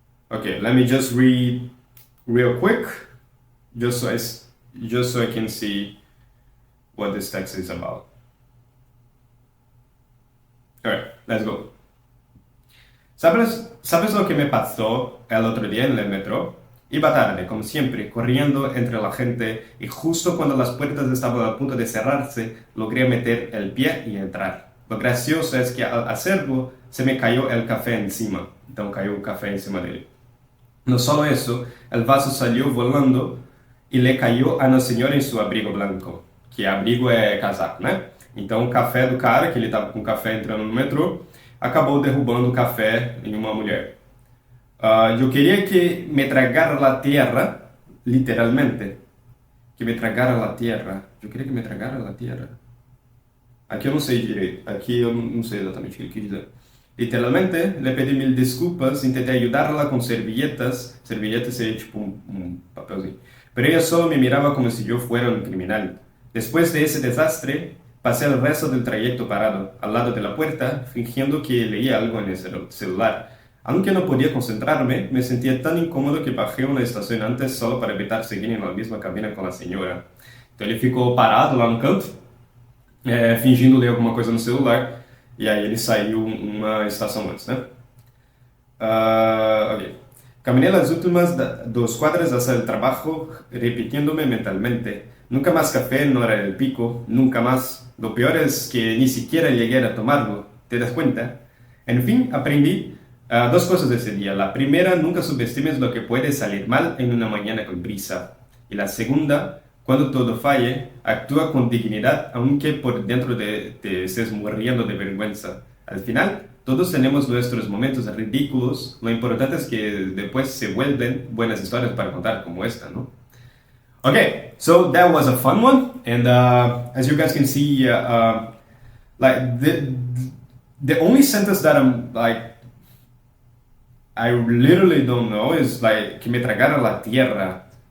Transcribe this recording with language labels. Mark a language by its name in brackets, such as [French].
[English] Okay, let me just read real quick, just so I can see what this text is about. All right, let's go. [Spanish] ¿Sabes lo que me pasó el otro día en el metro? Iba tarde, como siempre, corriendo entre la gente, y justo cuando las puertas estaban a punto de cerrarse, logré meter el pie y entrar. Lo gracioso es que al hacerlo, se me cayó el café encima. Entonces cayó un café encima de él. No solo eso, el vaso salió volando y le cayó a una señora [Portuguese] em seu abrigo blanco, que abrigo é casaco, né? Então o café do cara, que ele estava com o café entrando no metrô, acabou derrubando o café em uma mulher. Eu queria que [Spanish] me tragara la tierra, literalmente. Que me tragara la tierra. [Portuguese] Eu queria que me tragara la tierra. Aqui eu não sei direito. Aqui eu não sei exatamente o que ele quis dizer. [Spanish] Literalmente, le pedí mil desculpas, intenté ayudarla con servilletas. Servilletas sería tipo un papelzinho. Pero ella solo me miraba como si yo fuera un criminal. Después de ese desastre, pasé el resto del trayecto parado, al lado de la puerta, fingiendo que leía algo en el celular. Aunque no podía concentrarme, me sentía tan incómodo que bajé una estación antes solo para evitar seguir en la misma cabina con la señora. [Portuguese] Então ele ficou parado lá no canto, fingindo ler alguma coisa no celular. E aí ele saiu uma estação antes, né? Ok. [Spanish] Caminé las últimas 2 cuadras hacia el trabajo, repitiéndome mentalmente. Nunca más café, no era el pico, nunca más. Lo peor es que ni siquiera llegué a tomarlo, ¿te das cuenta? En fin, aprendí 2 cosas de ese día. La primera, nunca subestimes lo que puede salir mal en una mañana con prisa. Y la segunda, cuando todo falle, actúa con dignidad, aunque por dentro te estés muriendo de vergüenza. Al final, todos tenemos nuestros momentos ridículos. Lo importante es que después se vuelven buenas historias para contar, como esta, ¿no? [English] Okay, so that was a fun one, and as you guys can see, like the only sentence that I literally don't know is like [Spanish] que me tragara la tierra.